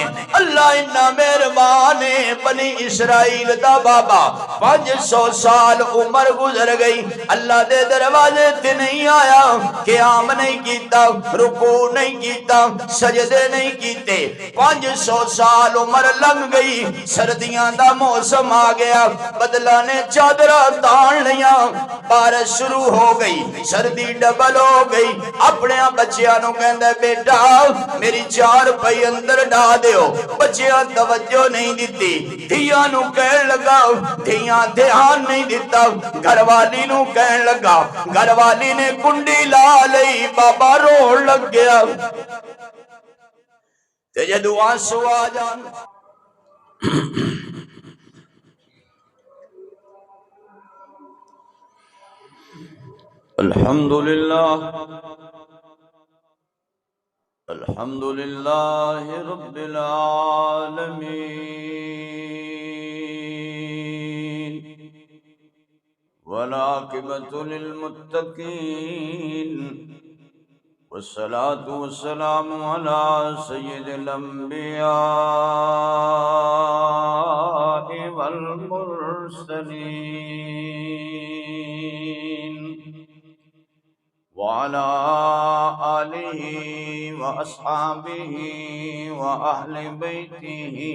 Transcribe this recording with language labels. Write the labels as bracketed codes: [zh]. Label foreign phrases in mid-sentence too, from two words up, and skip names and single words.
[pa] اللہ اتنا مہربان ہے، بنی اسرائیل دا بابا 500 سال عمر گزر گئی، اللہ دے دروازے تے نہیں آیا، قیام نہیں کیتا، رکوع نہیں کیتا، سجدے نہیں کیتے، 500 سال عمر لنگ گئی، سردیاں دا موسم آ گیا، بدلہ نے چادرہ تان لیا، بارش شروع ہو گئی، سردی ڈبل ہو گئی، اپنے بچیاں نو کہندے بیٹا میری 4 پئی اندر ڈا دیو، بچیاں توجہ نہیں دیتی، دھیاں نو کہن لگا، دھیاں دھیان نہیں دیتا، گھر والی نو کہن لگا، گھر والی نے کنڈی لا لئی، بابا روڑ لگ گیا، تے جدو آنسو آ جان [ar] الحمدللہ الحمدللہ رب العالمین والعاقبۃ للمتقین والصلاة والسلام علی سید الانبیاء والمرسلین وعلى آلہ واصحابہ واہل بیتہ